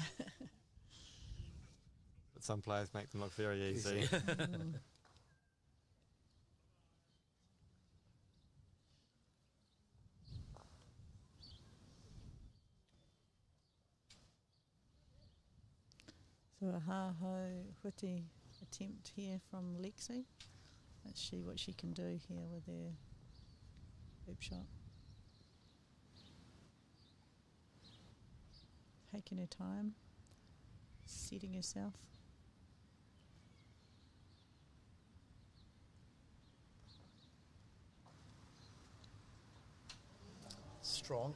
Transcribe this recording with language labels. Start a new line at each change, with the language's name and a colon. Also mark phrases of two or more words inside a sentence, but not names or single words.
English: But some players make them look very easy. Mm. So a
Māori: ha-ho huti
English: attempt here from Lexi. Let's see what she can do here with her hoop shot. Taking her time, setting herself. Strong.